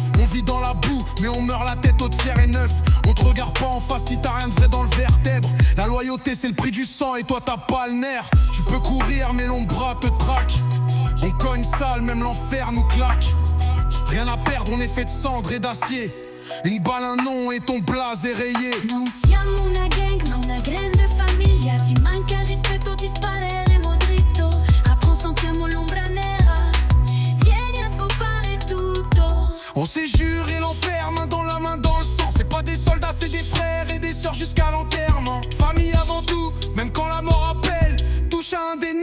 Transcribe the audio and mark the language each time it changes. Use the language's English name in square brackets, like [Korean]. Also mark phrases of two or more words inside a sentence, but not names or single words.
[French] On vit dans la boue, mais on meurt la tête haute, fière et neuf. On te regarde pas en face si t'as rien de vrai dans le vertèbre. La loyauté c'est le prix du sang et toi t'as pas le nerf. Tu peux courir mais l'ombra te traque. On cogne sale, même l'enfer nous claque. Rien à perdre, on est fait de cendre et d'acier. Une balle, un nom et ton blaze est rayé. [Italian] Non siamo una gang, ma una grande famiglia. Ti manca il rispetto, ti spareremo dritto. Rappresentiamo l'ombra nera. Vieni a scopare tutto. [French] On s'est juré l'enfer, main dans la main dans le sang. C'est pas des soldats, c'est des frères et des sœurs jusqu'à l'enterrement. Famille avant tout, même quand la mort appelle. Touche à un